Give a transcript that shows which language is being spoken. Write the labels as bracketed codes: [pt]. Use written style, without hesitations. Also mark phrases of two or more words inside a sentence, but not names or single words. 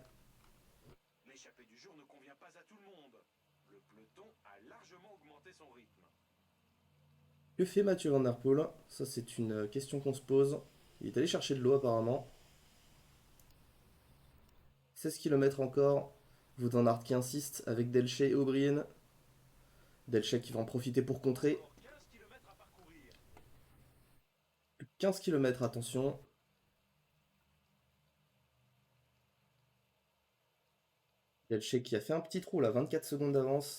[fr] L'échappée du jour ne convient pas à tout le monde. Le peloton a largement augmenté son rythme. Que fait Mathieu Van Der Poel? Ça c'est une question qu'on se pose. Il est allé chercher de l'eau apparemment. 16 km encore. Wout van Aert qui insiste avec Delchet et O'Brien. Delchet qui va en profiter pour contrer. 15 km, attention. Delche qui a fait un petit trou là, 24 secondes d'avance.